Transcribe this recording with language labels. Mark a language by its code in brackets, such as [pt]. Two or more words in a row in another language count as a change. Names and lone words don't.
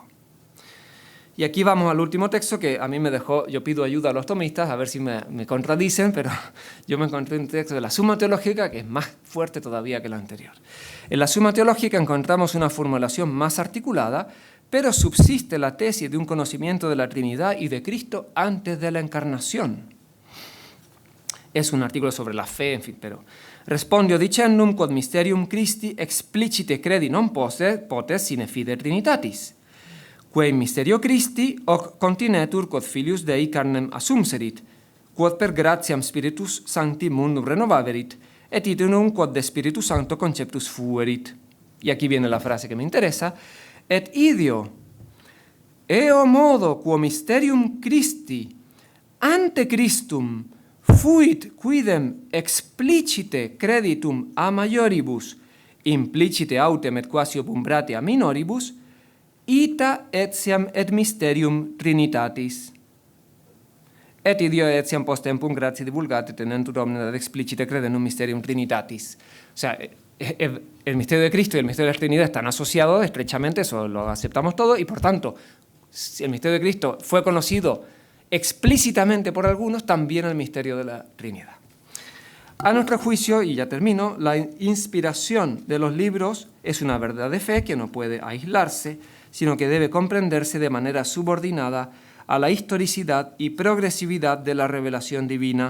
[es] Y aquí vamos al último texto que a mí me dejó, yo pido ayuda a los tomistas, a ver si me contradicen, pero yo me encontré un texto de la Suma Teológica que es más fuerte todavía que el anterior. En la Suma Teológica encontramos una formulación más articulada, pero subsiste la tesis de un conocimiento de la Trinidad y de Cristo antes de la encarnación. Es un artículo sobre la fe, en fin, pero... [la] Respondio dicendum quod mysterium Christi explicite credi non potes sine fide Trinitatis, quae mysterio Christi hoc continetur quod filius Dei carnem assumserit, quod per gratiam Spiritus Sancti mundum renovaverit, et idem quod de Spiritus Sancto conceptus fuerit. [es] Y aquí viene la frase que me interesa, [la] et ideo, eo modo quo mysterium Christi ante Christum fuit quidem explicite creditum a maioribus, implicite autem et quasi obumbrate a minoribus, ita etiam et mysterium Trinitatis. Et idio etiam post tempum gratia divulgate tenentur omnem ad explicite credendum mysterium Trinitatis. [es] O sea, el misterio de Cristo y el misterio de la Trinidad están asociados estrechamente, eso lo aceptamos todo, y por tanto, si el misterio de Cristo fue conocido explícitamente por algunos, también el misterio de la Trinidad. A nuestro juicio, y ya termino, la inspiración de los libros es una verdad de fe que no puede aislarse, sino que debe comprenderse de manera subordinada a la historicidad y progresividad de la revelación divina.